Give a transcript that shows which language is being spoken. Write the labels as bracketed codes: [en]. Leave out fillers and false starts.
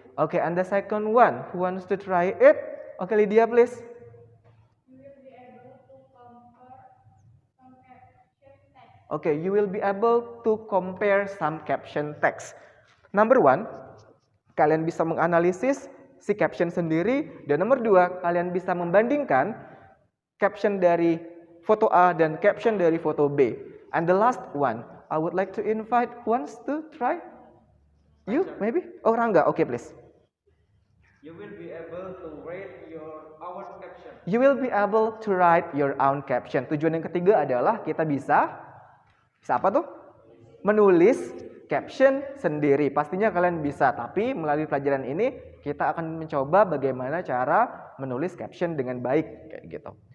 [en] Okay, and the second one, who wants to try it? Okay, Lydia, please. Okay, you will be able to compare some caption text. Number 1, [id] kalian bisa menganalisis si caption sendiri. Dan nomor 2, kalian bisa membandingkan caption dari foto A dan caption dari foto B. [en] And the last one, I would like to invite who wants to try? You, maybe? Oh, Rangga. Okay, please. You will be able to write your own caption. You will be able to write your own caption. [id] Tujuan yang ketiga adalah kita bisa apa tuh? Menulis caption sendiri. Pastinya kalian bisa, tapi melalui pelajaran ini kita akan mencoba bagaimana cara menulis caption dengan baik kayak gitu.